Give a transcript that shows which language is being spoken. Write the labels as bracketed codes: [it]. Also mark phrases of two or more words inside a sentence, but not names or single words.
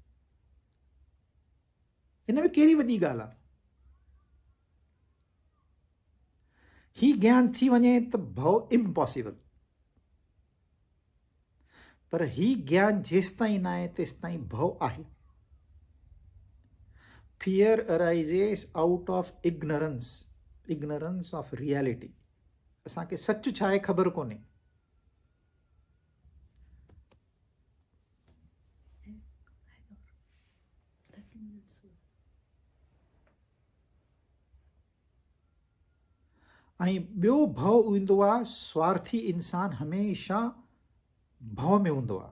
[sd] हिन में कहिड़ी वॾी ॻाल्हि आहे? ही ज्ञान थी वञे त भउ इम्पॉसिबल। पर ही ज्ञान जेसि ताईं न आहे तेसि ताईं भउ आहे। [en] fear arises out of ignorance of reality. [sd] असांखे सच छा आहे ख़बर कोन्हे. ऐं ॿियो भउ ईंदो आहे, स्वार्थी इंसान हमेशह भउ में हूंदो आहे.